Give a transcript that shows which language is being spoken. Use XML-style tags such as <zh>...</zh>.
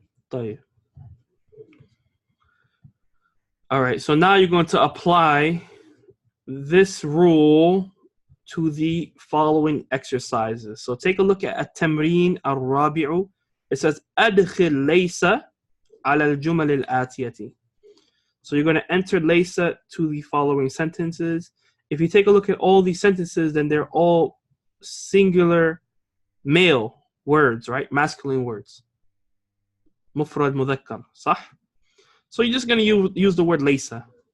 <ar>طيب.</ar> <en>All right, so now you're going to apply this rule to the following exercises. So take a look at التمرين الرابع. It says</en> <ar>أدخل ليس على الجمل الآتية.</ar> <en>So you're going to enter laysa to the following sentences. If you take a look at all these sentences, then they're all singular male words, right? Masculine words. مفرد مذكر, صح? So you're just going to use the word laysa.</en>